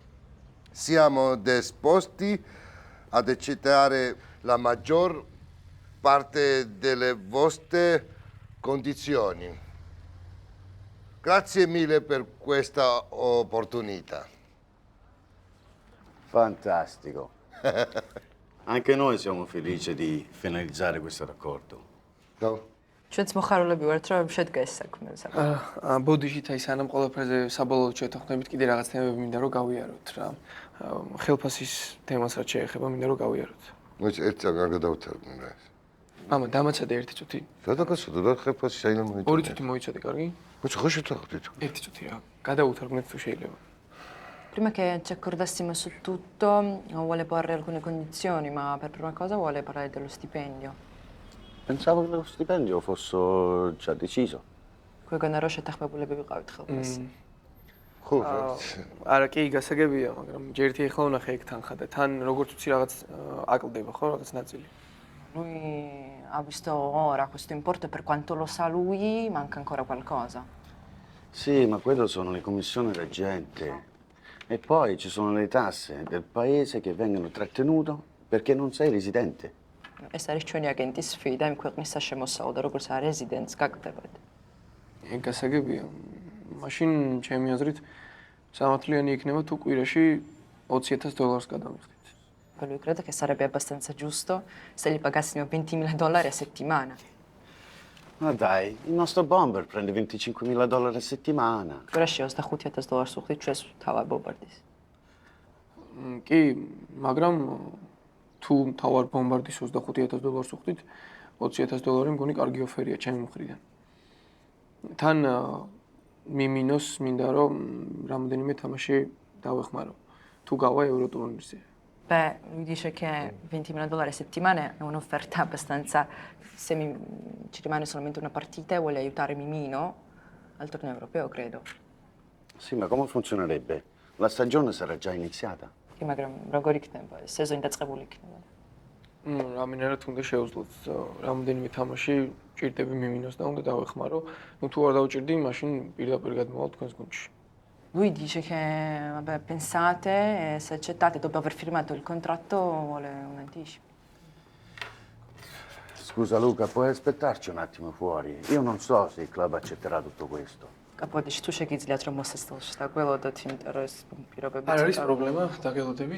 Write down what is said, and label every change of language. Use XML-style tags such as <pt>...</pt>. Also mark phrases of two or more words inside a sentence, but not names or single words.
<it>Siamo disposti ad accettare la maggior parte delle vostre condizioni. Grazie mille per questa opportunità. Fantastico. Anche noi siamo felici di finalizzare questo raccordo. No?</it> <ka>ჩვენც მოხარულები ვართ, რომ შედგეს საქმე. ბოდიშით აი სანამ ყველაფერზე საბოლოოდ შეთანხმებით კიდე რაღაც თემები მინდა რომ გავიაროთ რა. ხელფასის თემას რაც შეეხება მინდა რომ გავიაროთ. მოიცა ერთ წაგარ გადავთარგმნე რა ეს. მამა დამაცადე ერთი წუთი. გადაგასვადო და ხელფასი საინამ მოიცა. ორი წუთი მოიცადე, კარგი? მოიცა ხო შევთანხმდით. ერთი წუთი რა. გადავუთარგმნეთ თუ შეიძლება.</ka> <it>Prima che ci accordassimo su tutto, vuole porre alcune condizioni, ma per prima cosa vuole parlare dello stipendio. Pensavo che lo stipendio fosse già deciso.</it> <ka>Quegana რო შეთანხმებულები ვიყავით ხელფასი. ხო, არა, კი, გასაგებია, მაგრამ ჯერ ერთი ეხლა ვნახე ეგ თანხა და თან როგორც ვთქვი რაღაც აკლდება ხო რაღაც ნაწილი.</ka> <it>Lui ha visto ora questo importo e per quanto lo sa lui, manca ancora qualcosa. Sì, ma quello sono le commissioni reggente. E poi ci sono le tasse del paese che vengono trattenute perché non sei residente.</it> <ka>ეს არის ჩვენი აგენტის ფი და იმ ქვეყნის საშემოსავლო და როგორც არის რეზიდენტს გაგდებათ. ეგ გასაგებია. მაშინ ჩემი აზრით სამართლიანი იქნება თუ კვირაში $20,000 გადამიხდით.</ka> <it>Per lui credo che sarebbe abbastanza giusto se gli pagassimo $20,000 a settimana. Ma dai, il nostro bomber prende $25,000 a settimana.</it> <ka>კვირაში $25,000 უხდით ჩვენს თავარ ბომბარდის. კი, მაგრამ თუ თავარ ბომბარდის $25,000 უხდით, $20,000 მგონი კარგი ოფერია ჩემი მხრიდან. თან მიმინოს მინდა რომ რამოდენიმე თამაში დავეხმარო. თუ გავა ევროტურნირზე.</ka> <it>Beh, lui dice che $20,000 a settimana è un'offerta abbastanza. Se ci rimane solamente una partita e vuole aiutare Mimino al torneo europeo, credo. Sì, ma come funzionerebbe? La stagione sarà già iniziata. Sì, ma</it> <ka>როგორ იქნება? სეზონი დაწყებული იქნება. რამენერად უნდა შეუძლოთ რამოდენიმე თამაში ჭირდები მიმინოს და უნდა დავეხმარო. ნუ თუ არ დავჭირდი, მაშინ პირდაპირ გადმოვალ თქვენს გუნდში.</ka> <it>Lui dice che, vabbè, pensate e se accettate dopo aver firmato il contratto vuole un anticipo. Scusa Luca, puoi aspettarci un attimo fuori? Io non so se il club accetterà tutto questo.</it> <ka>კაპოდიში თუ შეგიძლიათ რომ მოსასწრებელში დაგველოდოთ, იმიტომ რომ ეს პირობები არ არის პრობლემა, დაგელოდებით.</ka>